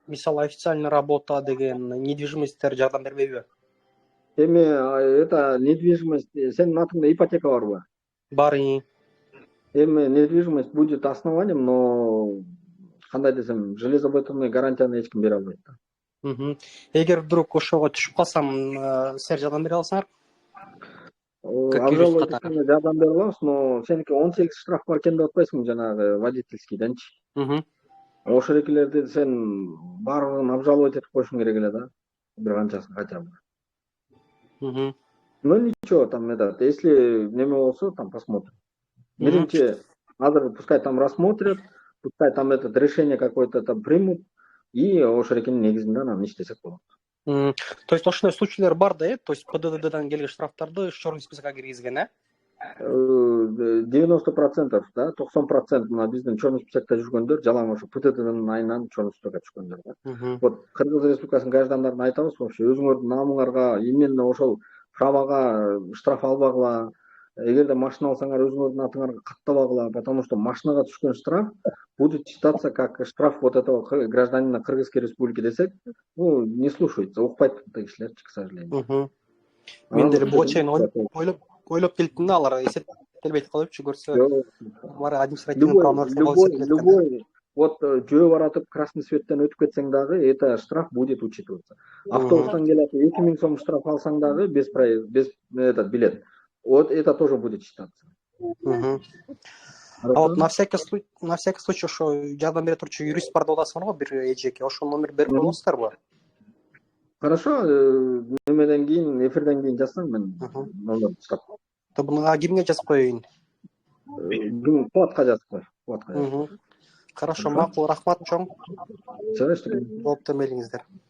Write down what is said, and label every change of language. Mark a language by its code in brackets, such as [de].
[ky] Мисалы официальная работа деген недвижимосттер жардам бербейби? Эми это недвижимость, сенин атыңда ипотека барбы? Бар. Эми [ru] недвижимость будет основанием, но [ky] кандай десем, железобетонный гарантияны эч ким бере албайт да. Эгер вдруг ошого түшүп калсам, силер жардам бере аласыңар? Обжаловать эткенде жардам бере алабыз, но сеники 18 штраф бар экен деп атпайсыңбы, жанагы водительскийденчи. Ошолерди сен баардыгын обжаловать этип коюшуң керек эле да. Бир канчасын хотя бы. [ru] Ну ничего, там это, если [ky] неме болсо, [ru] там посмотрим. [ky] Биринчи, азыр [ru] пускай там рассмотрят, пускай там это решение какое-то там примут, и [ky] ошолердин негизинде анан иштесек болот. То есть ошондой случайлар бар да, то есть ПДДдан келген штрафтарды чорный спискке киргизген, 90%, да, 90% мына биздин чорный спискте жүргөндөр жалаң ошо ПДДнын айынан чорный спискке түшкөндөр да. Вот Кыргыз Республикасынын граждандарына айтабыз, вообще өзүңөрдүн намыңарга, именно ошол правага штраф албагыла. Эгерде машина алсаңар, өзүңөрдүн атыңарга каттабагыла, [ru] потому что [ky] машинага түшкөн [ru] штраф будет считаться как штраф вот этого гражданина Кыргызской Республики десек, ну, не слушается, [ky] укпайт да кишилер, [ru] к сожалению. [ky] Мен деле буга чейин ойлоп келиптим да, алар эсептелбейт калыпчы, көрсө алар административный правонарушение болуп эсептелет. Вот жүрө баратып красный светтен өтүп кетсең дагы, [ru] это штраф будет учитываться. [ky] Автобустан келип 2000 сом штраф алсаң дагы [ru] без этот билет. Вот это тоже будет считаться. А вот на всякий случай [ky] ошо жардам бере турчу юрист бар деп атасыңар го, бир эжеке, ошол номер берип коесуздарбы? [ru] Хорошо, [ky] немеден кийин, эфирден кийин жазсаң, мен номерди чыгап коем. Буну кимге жазып коеюн? Куатка жазып кой. [ru] Хорошо, [ky] макул, рахмат чоң. Жооптор бериңиздер.